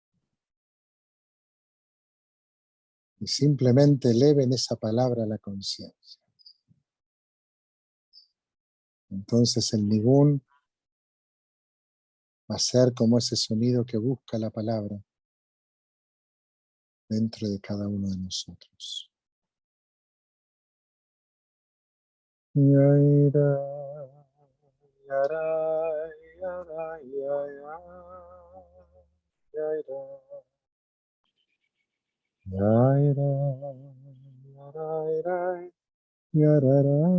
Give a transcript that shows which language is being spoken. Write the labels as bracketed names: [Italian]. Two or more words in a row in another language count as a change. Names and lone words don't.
[Spanish] Y simplemente eleven esa palabra a la conciencia. Entonces el nigún va a ser como ese sonido que busca la palabra dentro de cada uno de nosotros. Yaira, yara, yara, yara, yaira, yaira, yara, yarara,